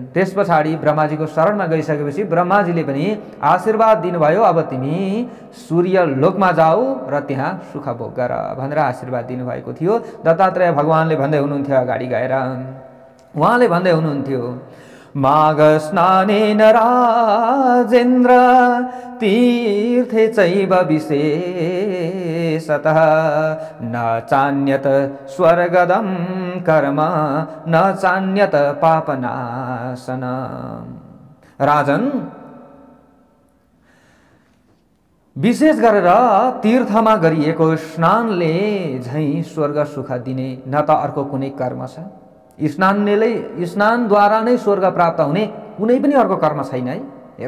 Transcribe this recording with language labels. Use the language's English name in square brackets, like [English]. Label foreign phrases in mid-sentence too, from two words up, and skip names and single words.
[Nepali] त्यस पछाडि ब्रह्माजीको शरणमा गइसकेपछि ब्रह्माजीले पनि आशीर्वाद दिनुभयो, अब तिमी सूर्य लोकमा जाऊ र त्यहाँ सुख भोग गर भनेर आशीर्वाद दिनुभएको थियो। दत्तात्रेय भगवानले भन्दै हुनुहुन्थ्यो अगाडि गएर, उहाँले भन्दै हुनुहुन्थ्यो, [Sanskrit] माघ स्नानेन राजेन्द्र तीर्थे चैव विशेषतः न चान्यत स्वर्गदं कर्म न चान्यत पापनाशन। [Nepali] राजन, विशेष गरेर तीर्थमा गरिएको स्नानले झैं स्वर्ग सुख दिने न त अर्को कुनै कर्म छ। स्नानद्वारा नै स्वर्ग प्राप्त हुने कुनै पनि अर्को कर्म छैन है।